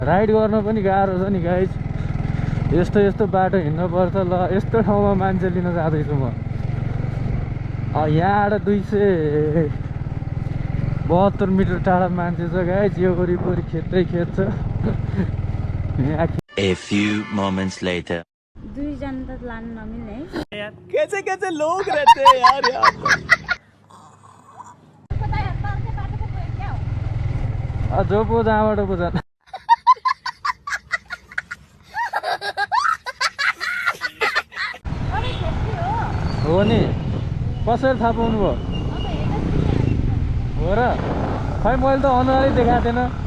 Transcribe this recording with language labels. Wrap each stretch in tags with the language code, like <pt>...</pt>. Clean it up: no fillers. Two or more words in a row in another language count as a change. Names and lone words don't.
<ne>राइड गर्न पनि गाह्रो छ नि गाइज। यस्तो बाटो हिँड्नु पर्छ। ल यस्तो ठाउँमा मान्छे लिन जाँदैछु म। यहाँबाट 272 मिटर टाढा मान्छे छ गाइज। यो वरिपरि खेतै खेत छ।</ne> <en>A few moments later.</en> <ne>दुईजना त लान नमिल्ने है।</ne> <hi>कैसे लोग रहते हैं यार यहाँ पर।</hi> <ne>जो पो जहाँबाट पो जान। हो नि कसरी थाहा पाउनु भयो? हो र खै मैले त अनुहारै देखाएको थिएन।</ne>